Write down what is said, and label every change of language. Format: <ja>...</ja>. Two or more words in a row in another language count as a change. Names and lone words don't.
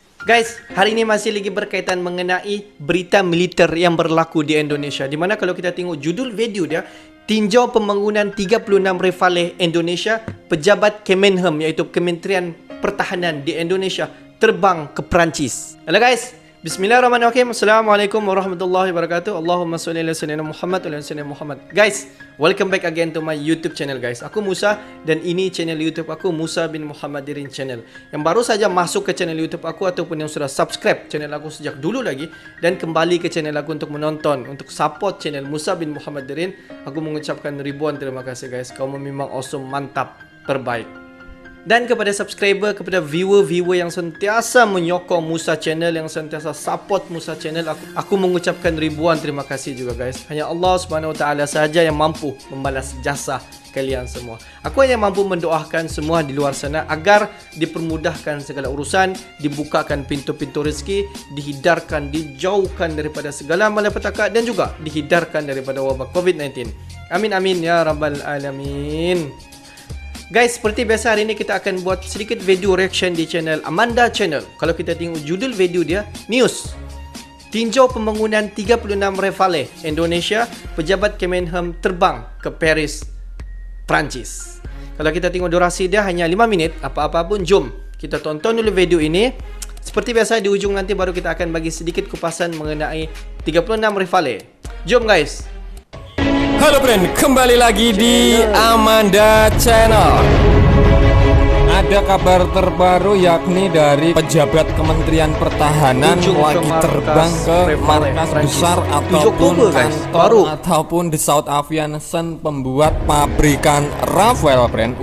<ms>Guys, hari ini masih lagi berkaitan mengenai berita militer yang berlaku di Indonesia. Di mana kalau kita tengok judul video dia, tinjau pembangunan 36 Rafale Indonesia, pejabat Kemenhem iaitu Kementerian Pertahanan di Indonesia terbang ke Perancis. Halo guys,</ms> <ar>بسم الله الرحمن الرحيم. السلام عليكم ورحمة الله وبركاته. اللهم صل على سيدنا محمد وعلى سيدنا محمد.</ar> <en>Guys, welcome back again to my YouTube channel guys.</en> <ms>Aku Musa dan ini channel YouTube aku Musa bin Muhammadirin channel. Yang baru saja masuk ke channel YouTube aku ataupun yang sudah subscribe channel aku sejak dulu lagi dan kembali ke channel aku untuk menonton, untuk support channel Musa bin Muhammadirin, aku mengucapkan ribuan terima kasih guys. Kau memang awesome, mantap, terbaik. Dan kepada subscriber, kepada viewer-viewer yang sentiasa menyokong Musa Channel, yang sentiasa support Musa Channel, aku mengucapkan ribuan terima kasih juga guys. Hanya Allah</ms> <ar>سبحانه و تعالى</ar> <ms>sahaja yang mampu membalas jasa kalian semua. Aku hanya mampu mendoakan semua di luar sana agar dipermudahkan segala urusan, dibukakan pintu-pintu rezeki, dihindarkan, dijauhkan daripada segala malapetaka dan juga dihindarkan daripada wabak COVID-19.</ms> <ar>آمين آمين يا رب العالمين.</ar> <ms>Guys, seperti biasa hari ini kita akan buat sedikit video reaction di channel Amanda Channel. Kalau kita tengok judul video dia, News. Tinjau pembangunan 36 Rafale Indonesia, pejabat Kemenhem terbang ke Paris, Perancis. Kalau kita tengok durasi dia hanya 5 minit, apa-apa pun jom kita tonton dulu video ini. Seperti biasa di ujung nanti baru kita akan bagi sedikit kupasan mengenai 36 Rafale. Jom guys.</ms> <id>Halo friend, kembali lagi di Amanda Channel. Ada kabar terbaru yakni dari pejabat Kementerian Pertahanan lagi terbang ke markas besar ataupun kantor ataupun di South Aviation pembuat pabrikan Rafale friend.</id>